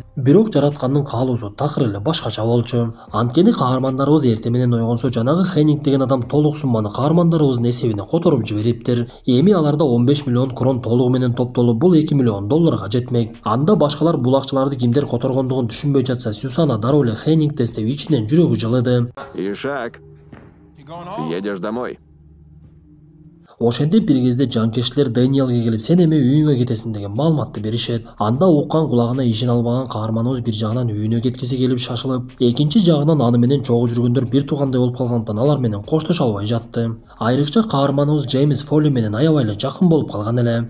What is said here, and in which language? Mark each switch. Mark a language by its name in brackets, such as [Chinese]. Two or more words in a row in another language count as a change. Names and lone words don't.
[Kyrgyz] Бирок жараткандын каалоосу такыр эле башкача болчу. Анткени каармандарыбыз эртең менен ойгонсо жанагы Хеннинг деген адам толук сумманы каармандарыбыздын эсебине которуп жибериптир. Эми аларда 15 миллион крон толугу менен топтолуп, бул 2 миллион долларга жетмек. Анда башкалар бул акчаларды кимдер которгондугун түшүнбөй жатса, Сюзанна дароо эле Хеннингди эстеп ичинен жүрөгү жылыды. [Russian] Ишак, ты едешь домой. [Kyrgyz] Ошентип бир кезде жанкечтилер Дэниелге келип, сен эми үйүңө кетесиң деген маалыматты беришет. Анда уккан кулагына ишин албаган каарманыбыз бир жагынан үйүнө кеткиси келип шашылып, экинчи жагынан аны менен чогуу жүргөндөр бир туугандай болуп калгандыктан алар менен коштошо албай жатты. Айрыкча каарманыбыз Джеймс Фолли менен аябай эле жакын болуп калган эле.